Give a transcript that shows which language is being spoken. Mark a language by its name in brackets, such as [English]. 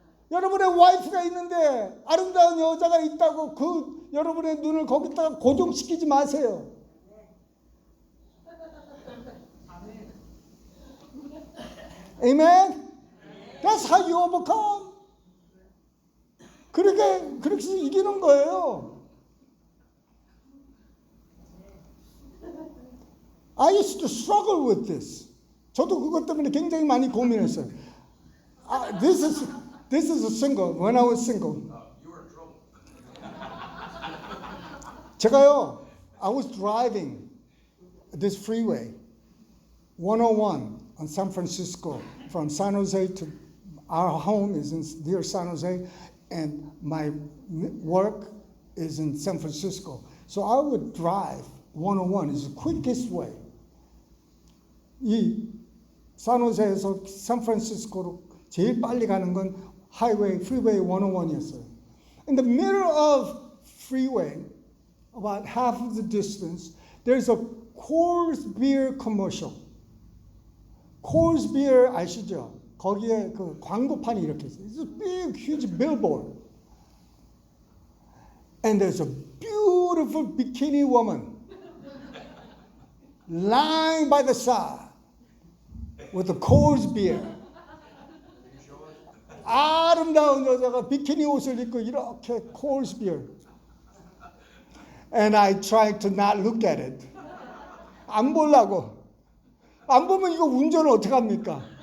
[Korean] 여러분의 와이프가 있는데 아름다운 여자가 있다고 그 여러분의 눈을 거기다가 고정시키지 마세요. [English] Amen? That's how you overcome. [Korean] 그렇게 해서 이기는 거예요. [English] I used to struggle with this. [Korean] 저도 그것 때문에 굉장히 많이 고민했어요. [English] This is a single. When I was single. You were in trouble. [Korean] 제가요, [English] I was driving this freeway, 101 on San Francisco, from San Jose to our home is near San Jose, and my work is in San Francisco. So I would drive 101 is the quickest way. [Korean] 이 산호세에서 샌프란시스코로 제일 빨리 가는 건 freeway 101이었어요. [English] In the middle of freeway, about half of the distance, there's a Coors beer commercial. [Korean] Coors beer 아시죠? 거기에 그 광고판이 이렇게 있어요. [English] It's a big, huge billboard. And there's a beautiful bikini woman lying by the side with a Coors beer. [Korean] 아름다운 여자가 비키니 옷을 입고 이렇게 Coors beer. [English] And I tried to not look at it. [Korean] 안 보려고. 안 보면 이거 운전을 어떻게 합니까?